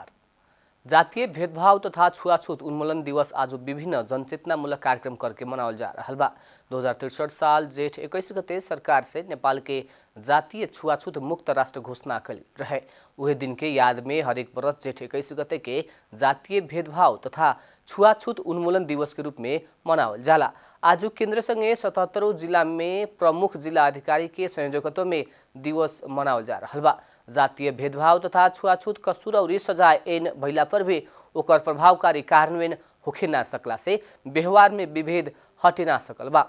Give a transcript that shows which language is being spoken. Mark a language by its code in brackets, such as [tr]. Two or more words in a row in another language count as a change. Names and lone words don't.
[bho] जातीय भेदभाव तथा छुआछूत उन्मूलन दिवस आज विभिन्न जनचेतनामूलक कार्यक्रम करके मनावल जा रहा बा। 2063 साल जेठ 21 गते सरकार से नेपाल के जातीय छुआछूत मुक्त राष्ट्र घोषणा कल रहे। उहे दिन के याद में हरेक वर्ष जेठ 21 गते के जातीय भेदभाव तथा छुआछूत उन्मूलन दिवस के रूप में मनावल जाला। आज केंद्र संगे 77 जिला में प्रमुख जिला अधिकारी के संयोजकत्व में दिवस मनावल जा रहा बा। जातीय भेदभाव तथा छुआछूत कसूर और सजाय एन भइला पर भी ओकर प्रभावकारी कार्यान्वयन होखे ना सकला से व्यवहार में विभेद हटे ना सकल बा।